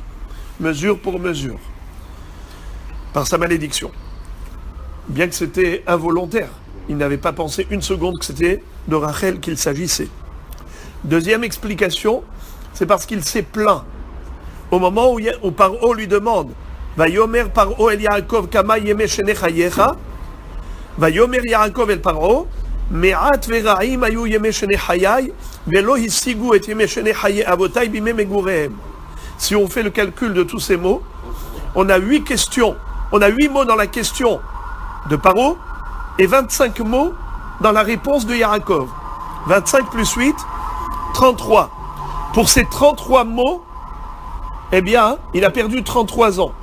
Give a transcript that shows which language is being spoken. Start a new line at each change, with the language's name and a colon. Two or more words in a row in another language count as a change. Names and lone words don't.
French: Mesure pour mesure. Par sa malédiction. Bien que c'était involontaire. Il n'avait pas pensé une seconde que c'était de Rachel qu'il s'agissait. Deuxième explication, c'est parce qu'il s'est plaint. Au moment où Paro lui demande
Hebrew: ויאמר פרעה אל יעקב כמה ימי שני חייך, ויאמר יעקב אל פרעה, מעט ורעים היו ימי שני חיי, ולא השיגו את ימי שני חיי אבותי בימי מגוריהם.
French: Si on fait le calcul de tous ces mots, on a 8 questions. On a 8 mots dans la question de Paro et 25 mots dans la réponse de Yaakov. 25 plus 8, 33. Pour ces 33 mots, eh bien, il a perdu 33 ans.